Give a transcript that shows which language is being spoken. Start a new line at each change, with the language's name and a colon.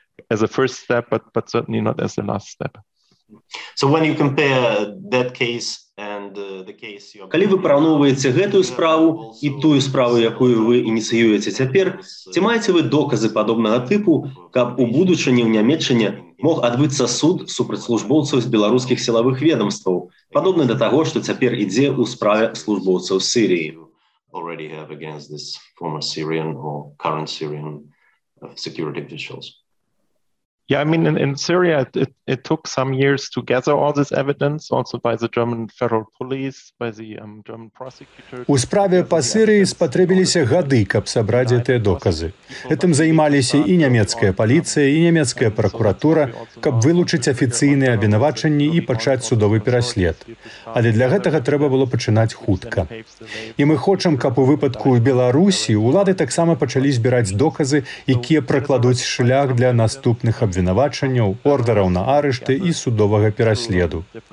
English: As a first step, but certainly not as the last step. So when you compare that case and
Belarusian: Калі ви параўноўваеце гэтую справу і тую справу, якую ви ініцыюеце цяпер, ці маеце ви доказы падобнага тыпу, каб у будучыні ў Нямеччыне мог адбыцца суд супраць службоўцаў з беларускіх сілавых ведамстваў, падобны да таго, што цяпер ідзе ў справе службоўцаў Сирії?
English: Already have against this former Syrian or current Syrian security officials. Yeah, I mean, in Syria, it took some years to gather all this evidence, also by the German federal police, by the German prosecutor.
Belarusian: У справе па Сирии спатрэбіліся гады, каб сабраць гэтыя доказы. Гэтым займаліся і нямецкая паліцыя, і нямецкая пракуратура, каб вылучыць афіцыйныя абвінавачанні і пачаць судовы пераслед. Але для гэтага трэба было пачынаць хутка. І мы хочам, каб у выпадку ў Беларусі ўлады таксама пачалі збіраць доказы, якія пракладуць шлях для наступных абвінавачанняў, ордараў на арышты і судовага пераследу.